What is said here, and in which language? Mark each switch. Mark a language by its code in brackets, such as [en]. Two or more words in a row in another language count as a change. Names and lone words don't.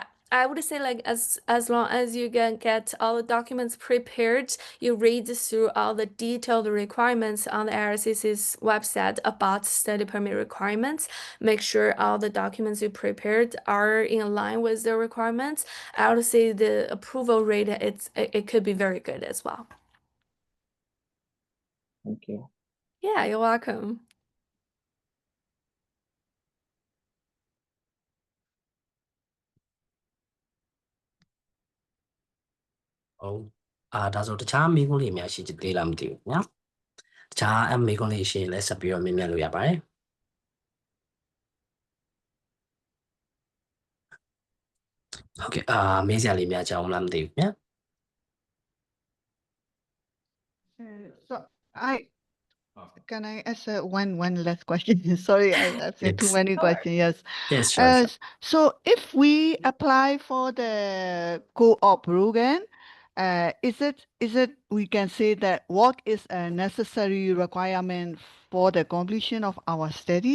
[en] I would say like as long as you can get all the documents prepared, you read through all the detailed requirements on the IRCC's website about study permit requirements, make sure all the documents you prepared are in line with the requirements. I would say the approval rate it could be very good as well. Thank you. Yeah, you're welcome. [my] Ồ, ဒါဆိုတခြားမိကုန်းလေးများရှိသေးလားမသိဘူးနော်တခြားမိကုန်းလေးရှိရင်လည်းဆက်ပြီးတော့မေးမြန်းလို့ရပါတယ်ဟုတ်ကဲ့မေးစရာလေးများကြအောင်လားမသိဘူးဗျာ [en] So can I ask one last question? Sorry, I asked too Yes. many questions. Yes. Yes, sure. So if we apply for the co-op program, is it we can say that work is a necessary requirement for the completion of our study?